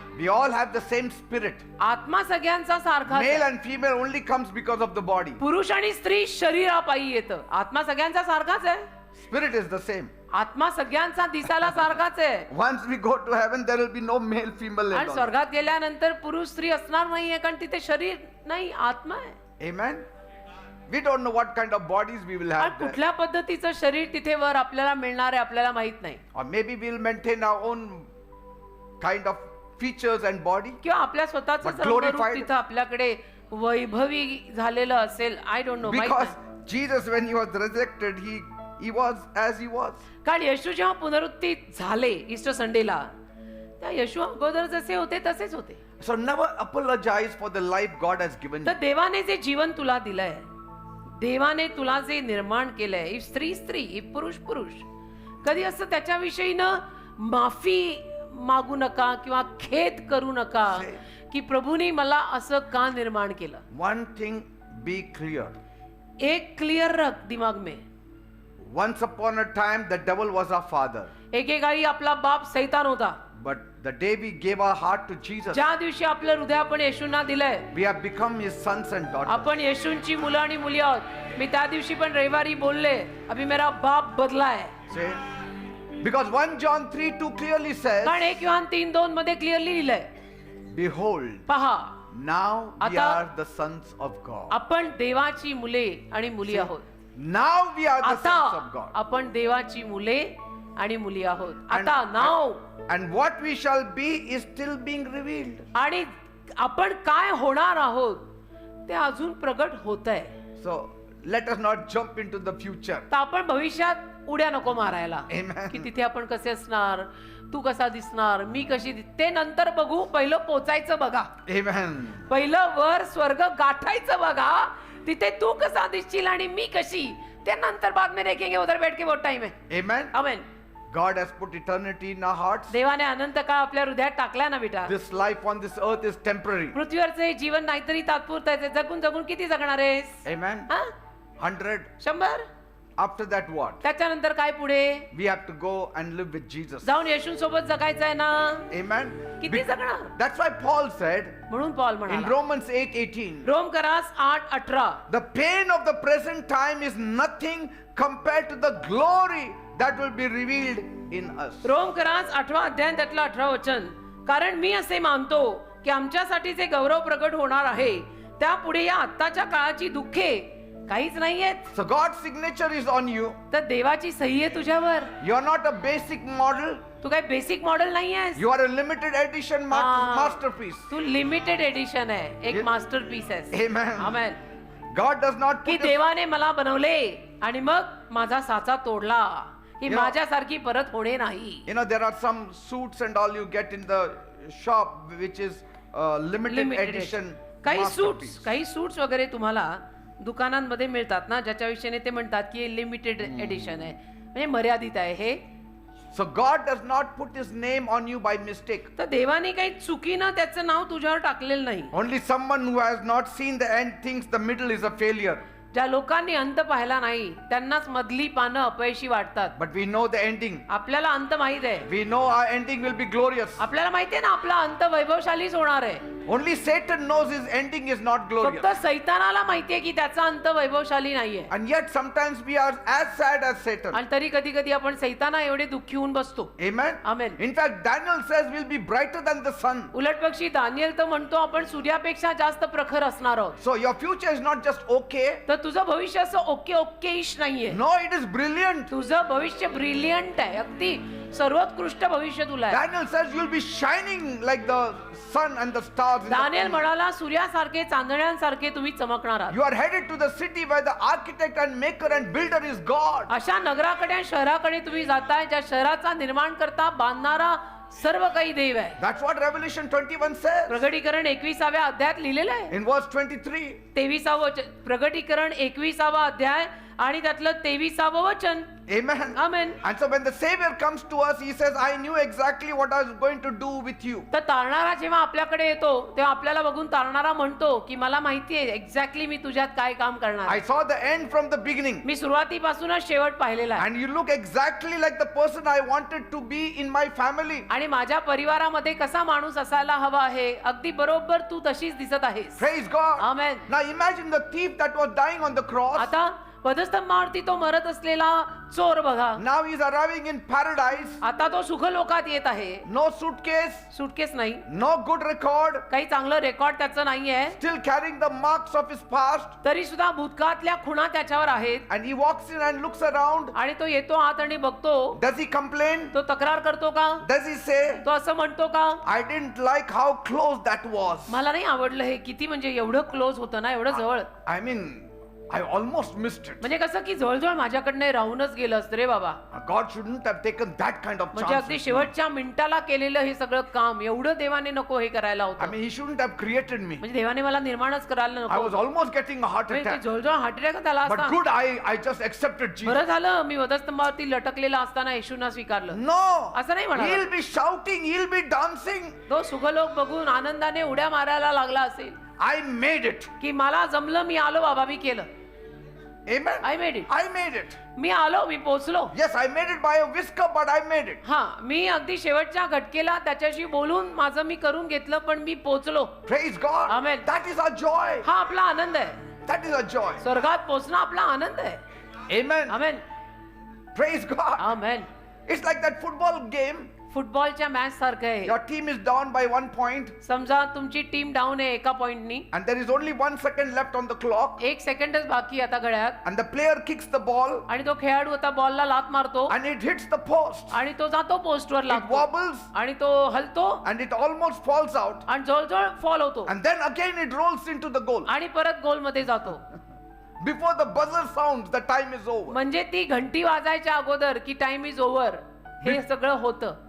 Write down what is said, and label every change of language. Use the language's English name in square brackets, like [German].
[English] We all have the same spirit. [Marathi] आत्मा सगळ्यांचा सारखा [English] Male and female only comes because of the body. [Marathi] पुरुष आणि स्त्री शरीरापायी येतं. आत्मा सगळ्यांचा सारखाच आहे. [English] Spirit is the same. [Marathi] आत्मा सगळ्यांचा दिसायला सारखाच आहे. [English] Once we go to heaven, there will be no male, female. [Marathi] आणि [English] And all. [Marathi] स्वर्गात गेल्यानंतर पुरुष स्त्री असणार नाहीये, कारण तिथे शरीर नाही, आत्मा आहे. [English] Amen. We don't know what kind of bodies we will [Marathi] आणि [English] have there. [Marathi] कुठल्या पद्धतीचं शरीर तिथे वर आपल्याला मिळणार आहे आपल्याला माहित नाही. [English] Or maybe we will maintain our own kind of features and body. [Marathi] किंवा आपल्या स्वतःच [English] But glorified. [Marathi] रंगरूप तिथं आपल्याकडे वैभवी झालेलं असेल. [English] I don't know. Because Jesus, when he was resurrected, he was as he was. [Marathi] कारण येशू जेव्हा पुनरुत्थित झाले ईस्टर संडेला, त्या येशू अगोदर जसे होते तसेच होते. [English] So never apologize for the life God has given [Marathi] तर [English] you. [Marathi] देवाने जे जीवन तुला दिलंय, देवाने तुला जे निर्माण केलंय, इफ स्त्री स्त्री, इफ पुरुष पुरुष, कधी असं त्याच्याविषयी न माफी मागू नका किंवा खेद करू नका की प्रभूने मला असं का निर्माण केलं. [English] One thing be clear. [Hindi] एक क्लियर रख दिमाग में. [English] Once upon a time, the devil was our father. [Marathi] एकेकाळी आपला बाप सैतान होता. [English] But the day we gave our heart to Jesus, [Marathi] ज्या दिवशी आपलं हृदय आपण येशूंना दिलंय, [English] we have become his sons and daughters. [Marathi] आपण येशूंची मुलं आणि मुली आहोत. मी त्या दिवशी पण रविवारी बोलले, [Hindi] अभी मेरा बाप बदला है. [English] See? Because 1 John 3:2 clearly says, [Marathi] कारण 1 योहान 3:2 मध्ये क्लिअरली लिहिलंय, [English] behold, [Marathi] पहा [English] now we [Marathi] आता [English] are the sons of God. [Marathi] आपण देवाची मुले आणि मुली आहोत. [English] Now we are the [Marathi] आता [English] sons of God. [Marathi] आपण देवाची मुले आणि मुली आहोत. आता नाव [English] And what we shall be is still being revealed. [Marathi] आणि आपण काय होणार आहोत ते अजून प्रगट होत आहे. [English] So let us not jump into the future. [Marathi] तर आपण भविष्यात उड्या नको मारायला [English] Amen. [Marathi] की तिथे आपण कसे असणार, तू कसा दिसणार, मी कशी ते नंतर बघू. पहिलं पोचायचं बघा. [English] Amen. [Marathi] पहिलं वर स्वर्ग गाठायचं बघा. तिथे तू कसा दिसशील आणि मी कशी, ते नंतर [Hindi] बाद में देखेंगे. उधर बैठ के बहुत टाइम है. [English] Amen. [Marathi] Amen. [English] God has put eternity in our hearts. [Marathi] देवाने अनंत काळ आपल्या हृदयात टाकला ना बेटा. [English] This life on this earth is temporary. [Marathi] पृथ्वीवरचं हे जीवन नाहीतरी तात्पुरतं आहे. ते जगून जगून किती जगणार आहेस? [English] Amen. [Marathi] हा? [English] 100. [Marathi] 100. [English] After that, what? [Marathi] त्याच्यानंतर काय पुढे? [English] We have to go and live with Jesus. [Marathi] जाऊन येशूंसोबत जगायचं आहे ना. [English] Amen. [Marathi] किती जगणार? [English] That's why Paul said [Marathi] म्हणून पॉल [English] in [Marathi] म्हणाला [English] Romans 8:18, [Marathi] Rome करास 8:18, [English] the pain of the present time is nothing compared to the glory that will be revealed in us. [Marathi] Rome करास 8वा अध्याय त्यातलं 18 वचन. कारण मी असे मानतो की आमच्यासाठी जे गौरव प्रगट होणार आहे त्यापुढे या आत्ताच्या काळाची दुःखे काहीच नाहीयेत. [English] So God's signature is on you. [Marathi] तर देवाची सही आहे तुझ्यावर. [English] You are not a basic model. [Marathi] तू काय बेसिक मॉडेल नाही आहेस. [English] You are a limited edition masterpiece. [Marathi] Tu limited edition आहे, एक मास्टरपीस आहे. [English] Amen. [Marathi] Amen. [English] God does not [Marathi] की [English] put his, [Marathi] देवाने मला बनवले आणि मग माझा साचा तोडला की [English] You know- [Marathi] माझ्यासारखी परत होणे नाही. [English] you know, there are some suits and all you get in the shop which is limited Limited edition. [Marathi] काही [English] masterpiece. [Marathi] सूट्स काही सूट्स वगैरे तुम्हाला दुकानांमध्ये मिळतात ना, ज्याच्या विषयीने ते म्हणतात की लिमिटेड एडिशन आहे, म्हणजे मर्यादित आहे हे. [English] So God does not put his name on you by mistake. [Marathi] तर देवाने काही चुकीनं त्याचं नाव तुझ्यावर टाकलेलं नाही. [English] Only someone who has not seen the end thinks the middle is a failure. [Marathi] ज्या लोकांनी अंत पाहिला नाही त्यांनाच मधली पानं अपयशी वाटतात. [English] But we know the ending. [Marathi] आपल्याला अंत माहित आहे. [English] We know our ending will be glorious. [Marathi] आपल्याला माहितीये ना आपला अंत वैभवशालीच होणार आहे. [English] Only Satan knows his ending is not glorious. [Marathi] फक्त सैतानाला माहितीये की त्याचा अंत वैभवशाली नाहीये. [English] And yet sometimes we are as sad as Satan. [Marathi] आणि तरी कधी कधी आपण सैताना एवढे दुःखी होऊन बसतो. [English] Amen. Amen. In fact, Daniel says we'll be brighter than the sun. [Marathi] उलट पक्षी दानिएल तर म्हणतो आपण सूर्यापेक्षा जास्त प्रखर असणार आहोत. [English] So your future is not just okay. [Marathi] तर तुझं भविष्य असं ओके ओके इश नाहीये. [English] No, it is brilliant. [Marathi] तुझं भविष्य ब्रिलियंट आहे. अगदी सर्वोत्कृष्ट भविष्य तुला आहे. [English] Daniel says you'll be shining like the sun and the stars. in the [Marathi] Daniel [English] east. [Marathi] म्हणाला सूर्यासारखे चांदण्यांसारखे तुम्ही चमकणार आहात. [English] You are headed to the city where the architect and maker and builder is God. [Marathi] अशा नगराकडे आणि शहराकडे तुम्ही जाताय ज्या शहराचा निर्माण करता बांधणारा सर्व काही देव आहे. [English] That's what Revelation 21 says. [Marathi] प्रगटीकरण 21व्या अध्यायात लिहिलेलं आहे. [English] In verse 23. [Marathi] 23वा प्रगटीकरण 21वा अध्याय आणि त्यातलं 23वा वचन. [English] Amen. [Marathi] Amen. [English] And so when the Savior comes to us, he says, I knew exactly what I was going to do with you. [Marathi] तर तारणारा जेव्हा आपल्याकडे येतो तेव्हा आपल्याला बघून तारणारा म्हणतो की मला माहिती आहे एक्झॅक्टली मी तुझ्यात काय काम करणार आहे. [English] I saw the end from the beginning. [Marathi] मी सुरुवातीपासूनच शेवट पाहिलेला आहे. [English] And you look exactly like the person I wanted to be in my family. [Marathi] आणि माझ्या परिवारामध्ये कसा माणूस असायला हवा आहे अगदी बरोबर तू तशीच दिसत आहेस. [English] Praise God. [Marathi] Amen. [English] Now imagine the thief that was dying on the cross. [Marathi] आता वधस्तंभावरती तो मरत असलेला चोर बघा. [English] Now he's arriving in paradise. [Marathi] आता तो सुखलोकात येत आहे. [English] No suitcase, [Marathi] सुटकेस नाही, [English] no good record, [Marathi] काही चांगलं रेकॉर्ड त्याचं नाहीये, [English] still carrying the marks of his past. [Marathi] तरी सुद्धा भूतकाळातल्या खुणा त्याच्यावर आहेत. [English] And he walks in and looks around. [Marathi] आणि तो येतो आत आणि बघतो. [English] Does he complain? [Marathi] तो तक्रार करतो का? [English] Does he say, [Marathi] तो असं म्हणतो का [English] I didn't like how close that was? [Marathi] मला नाही आवडलं हे किती म्हणजे एवढं क्लोज होतं ना एवढं जवळ. [English] I mean, I almost missed it. [Marathi] म्हणजे कसं की जवळजवळ माझ्याकडनं राहूनच गेलं असतं रे बाबा. [English] God shouldn't have taken that kind of [Marathi] म्हणजे अगदी [English] chance. [Marathi] शेवटच्या मिनिटाला केलेलं हे सगळं काम एवढं देवाने नको हे करायला [English] I [Marathi] होतं. [English] mean, he shouldn't have created me. [Marathi] म्हणजे देवाने मला निर्माणच करायला [English] I [Marathi] नको. [English] was almost getting a heart [Marathi] म्हणजे ते [English] attack. [Marathi] जवळजवळ हार्ट अटॅक झाला [English] But [Marathi] असता. [English] good, I just accepted Jesus. [Marathi] बरं झालं मी वधस्तंभावरती लटकलेला असताना येशूंना स्वीकारलं. [English] No, [Marathi] असं नाही म्हणाला. [English] he'll be shouting, he'll be dancing. [Marathi] तो सुखलोक बघून आनंदाने उड्या मारायला लागला असेल [English] I made it. [Marathi] की मला जमलं, मी आलो बाबा, मी केलं. [English] Amen. I made it. I made it. [Marathi] मी आलो, मी पोचलो. [English] Yes, I made it by a whisker, but I made it. [Marathi] हा, मी अगदी शेवटच्या घटकेला त्याच्याशी बोलून माझं मी करून घेतलं, पण मी पोचलो. [English] Praise God. Amen. That is our joy. [Marathi] हा आपला आनंद आहे. [English] That is our joy. [Marathi] स्वर्गात पोचणं आपला आनंद आहे. [English] Amen. [Marathi] Amen. [English] Praise God. [Marathi] Amen. [English] It's like that football game. [Marathi] फुटबॉलच्या match सारखं आहे. [English] Your team is down by 1 point, [Marathi] समजा तुमची टीम डाऊन आहे एका पॉइंटनी [English] and there is only 1 second left on the clock, [Marathi] 1 सेकंडच बाकी आता घड्याळात. [English] and the player kicks the ball, [Marathi] आणि तो खेळाडू आता बॉलला लात मारतो [English] and it hits the post. [Marathi] आणि तो जातो पोस्टवर [English] It [Marathi] लागतो [English] wobbles, [Marathi] आणि तो हलतो [English] and it almost falls out, [Marathi] आणि जवळजवळ फॉल होतो [English] and then again it rolls into the goal. [Marathi] आणि परत गोल मध्ये जातो. [English] Before the buzzer sounds, the time is over. [Marathi] म्हणजे ती घंटी वाजायच्या अगोदर की [English] time is over [Marathi] हे सगळं होतं.